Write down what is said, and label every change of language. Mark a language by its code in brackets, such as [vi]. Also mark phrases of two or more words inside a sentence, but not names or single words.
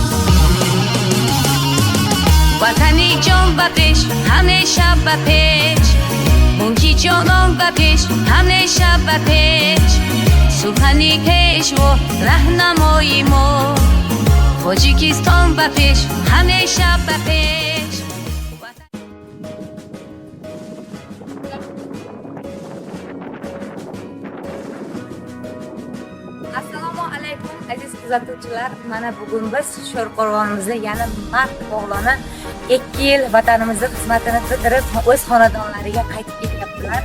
[fa] وطنی جان به پیش همیشه به پیش، مونکی جانان به پیش همیشه به پیش، سخنی کش و رهنمایی ما، تاجیکستان به پیش همیشه به پیش. [uz] Assalomu alaykum aziz kuzatuvchilar, mana bugun biz Sho'rqo'rg'onimizda yana mard o'g'loni 2 yil vatanimizda xizmatini bitirib o'z xonadonlariga qaytib ketyaptilar.